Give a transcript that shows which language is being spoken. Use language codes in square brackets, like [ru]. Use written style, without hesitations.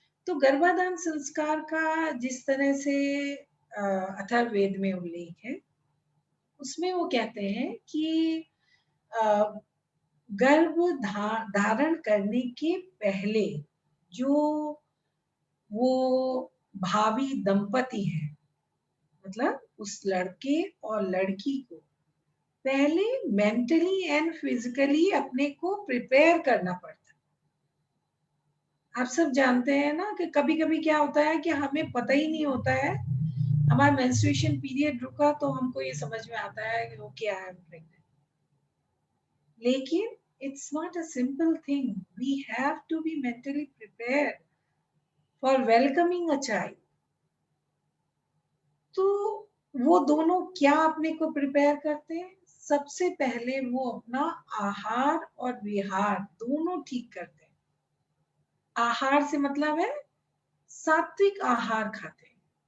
[hi] तो गर्भाधान संस्कार का जिस तरह से अथर्ववेद में उल्लेख है, उसमें वो कहते हैं कि गर्भ धारण करने के पहले जो वो भावी दंपति है, मतलब उस लड़के और लड़की को पहले [en] mentally and physically [hi] अपने को प्रिपेयर करना पड़ता है। आप सब जानते हैं ना कि कभी कभी क्या होता है कि हमें पता ही नहीं होता है, हमारा मेंस्ट्रुएशन पीरियड रुका तो हमको ये समझ में आता है कि [en] okay I am pregnant, [hi] लेकिन [en] it's not a simple thing. We have to be mentally prepared for welcoming a child. [hi] तो वो दोनों क्या अपने को प्रिपेयर करते हैं? सबसे पहले वो अपना आहार और विहार दोनों ठीक करते हैं। आहार से मतलब है सात्विक आहार खाते हैं।